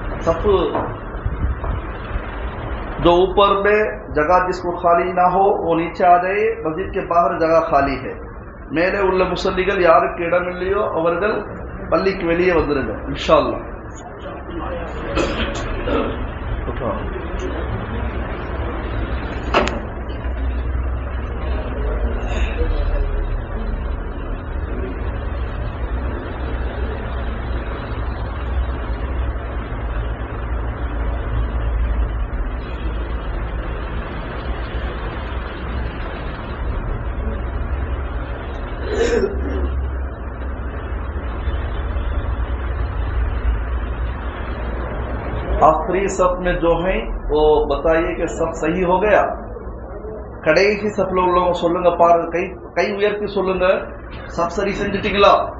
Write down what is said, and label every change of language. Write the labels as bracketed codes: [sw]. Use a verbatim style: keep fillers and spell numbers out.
[ur] சப்பு جو اوپر میں جگہ جس کو خالی نہ ہو وہ نیچے آ جائے. مسجد کے باہر جگہ خالی ہے. [ta] மேலே உள்ள முசல்லிகள் யாருக்கு இடம் இல்லையோ அவர்கள் பள்ளிக்கு வெளியே வந்துருங்க இன்ஷா அல்லாஹ். [ur] آخری صف میں جو ہیں وہ بتائیے کہ صف صحیح ہو گیا. [ta] கடைசி சப்ல உள்ளவங்க சொல்லுங்க பாருங்க, கை கை உயர்த்தி சொல்லுங்க, சப் சரி செஞ்சுட்டீங்களா?